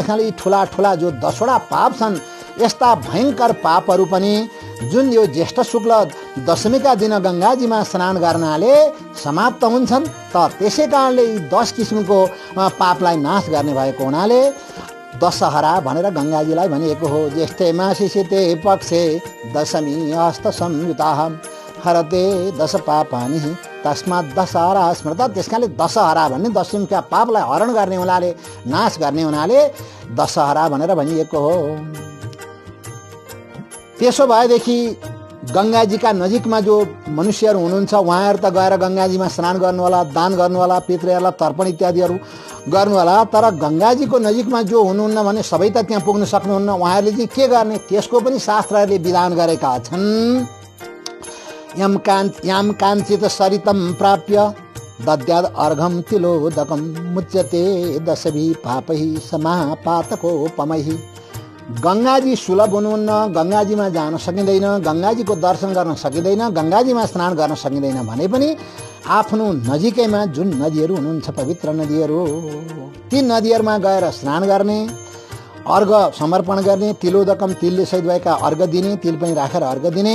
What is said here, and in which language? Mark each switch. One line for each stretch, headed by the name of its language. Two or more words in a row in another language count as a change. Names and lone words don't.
Nepali: त्यसैले ठुला ठुला जो 10वटा पाप छन्, यस्ता भयङ्कर पापहरू पनि जुन यो ज्येष्ठ शुक्ल दशमीका दिन गङ्गाजीमा स्नान गर्नाले समाप्त हुन्छन्। त त्यसै कारणले 10 किसिमको पापलाई नाश गर्ने भएको हुनाले दशहरा भनेर गङ्गाजीलाई भनिएको हो।
Sanskrit: ज्येष्ठे मासी शीते पक्षे दशमी हस्त संयुता हरते 10 पापानि तस्मात् दशहरा स्मृता।
Nepali: त्यसकारणले दशहरा भन्ने 10 किसिमका पापलाई हरण गर्ने हुनाले, नाश गर्ने हुनाले दशहरा भनेर भनिएको हो। त्यसो भएदेखि गङ्गाजीका नजिकमा जो मनुष्यहरू हुनुहुन्छ, उहाँहरू त गएर गङ्गाजीमा स्नान गर्नुहोला, दान गर्नुहोला, पितृहरूलाई तर्पण इत्यादिहरू गर्नुहोला। तर गङ्गाजीको नजिकमा जो हुनुहुन्न भने सबै त त्यहाँ पुग्न सक्नुहुन्न। उहाँहरूले चाहिँ के गर्ने, त्यसको पनि शास्त्रहरूले विधान गरेका छन्।
Sanskrit: यम काञ्चित सरितम प्राप्य दद्याद अर्घम तिलोदकम मुच्यते दशभी पापहि समापातकोपमहि।
Nepali: गङ्गाजी सुलभ हुनुहुन्न, गङ्गाजीमा जान सकिँदैन, गङ्गाजीको दर्शन गर्न सकिँदैन, गङ्गाजीमा स्नान गर्न सकिँदैन भने पनि आफ्नो नजिकैमा जुन नदीहरू हुनुहुन्छ, पवित्र नदीहरू, ती नदीहरूमा गएर स्नान गर्ने, अर्घ समर्पण गर्ने, तिलोदकम तिलले सहित भएका अर्घ दिने, तिल पनि राखेर अर्घ दिने।